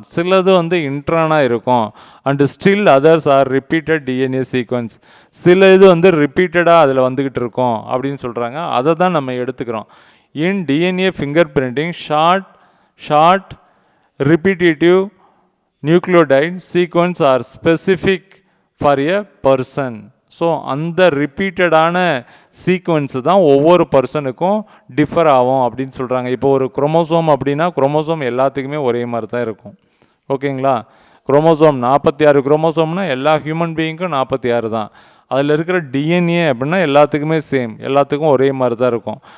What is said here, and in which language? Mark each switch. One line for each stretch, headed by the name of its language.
Tamil: சிலது வந்து இன்ட்ரானாக இருக்கும்.
English: And still others are repeated DNA sequence.
Tamil: சில இது வந்து ரிப்பீட்டடாக அதில் வந்துக்கிட்டு இருக்கும் அப்படின்னு சொல்கிறாங்க. அதை தான் நம்ம எடுத்துக்கிறோம்.
English: In DNA fingerprinting, short repetitive nucleotide sequence are specific for a person.
Tamil: So அந்த ரிப்பீட்டடான சீக்வன்ஸு தான் ஒவ்வொரு பர்சனுக்கும் டிஃபர் ஆகும் அப்படின்னு சொல்கிறாங்க. இப்போ ஒரு குரோமோசோம் அப்படின்னா குரோமோசோம் எல்லாத்துக்குமே ஒரே மாதிரி தான் இருக்கும். ஓகேங்களா? குரோமோசோம் 46 குரோமோசோம்னா எல்லா ஹியூமன் பீயிங்க்கும் 46 தான். அதில் இருக்கிற டிஎன்ஏ அப்படின்னா எல்லாத்துக்குமே சேம், எல்லாத்துக்கும் ஒரே மாதிரி தான் இருக்கும்.